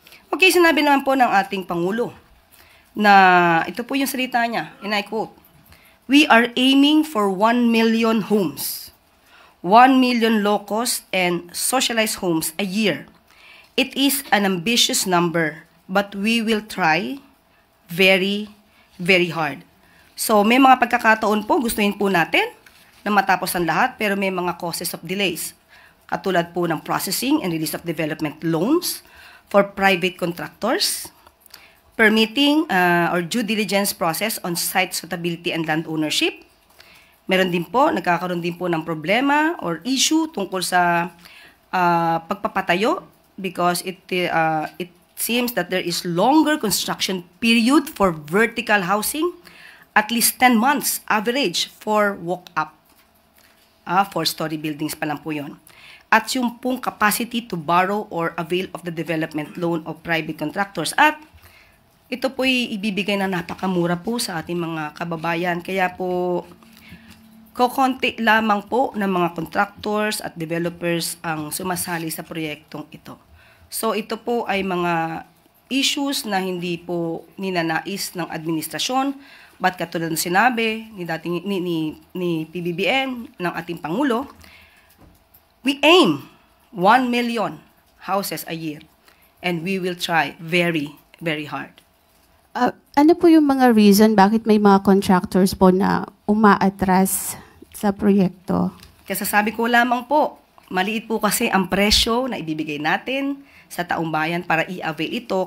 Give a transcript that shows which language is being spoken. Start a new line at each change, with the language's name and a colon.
English: Okay,
Filipino: sinabi naman po ng ating Pangulo na ito po yung salita niya,
English: and I quote, "We are aiming for 1 million homes, 1 million low-cost and socialized homes a year. It is an ambitious number, but we will try very, very hard."
Filipino: So, may mga pagkakataon po, gustuhin po natin na matapos ang lahat, pero may mga
English: causes of delays.
Filipino: Katulad po ng
English: processing and release of development loans for private contractors, permitting or due diligence process on site suitability and land ownership.
Filipino: Meron din po, nagkakaroon din po ng problema or issue tungkol sa pagpapatayo
English: because it seems that there is longer construction period for vertical housing, at least 10 months average for walk-up. 4-story buildings
Filipino: pa lang po yun. At yung pong
English: capacity to borrow or avail of the development loan of private contractors.
Filipino: At ito po'y ibibigay na napakamura po sa ating mga kababayan. Kaya po, kokonti lamang po ng mga contractors at developers ang sumasali sa proyektong ito. So ito po ay mga
English: issues
Filipino: na hindi po ninanais ng administrasyon.
English: But
Filipino: katulad ng sinabi ni PBBM, ng ating Pangulo,
English: we aim 1 million houses a year. And we will try very, very hard.
Filipino: Ano po yung mga reason bakit may mga contractors po na umaatras sa proyekto? Kasasabi ko lamang po, maliit po kasi ang presyo na ibibigay natin sa taong bayan para i-avail ito.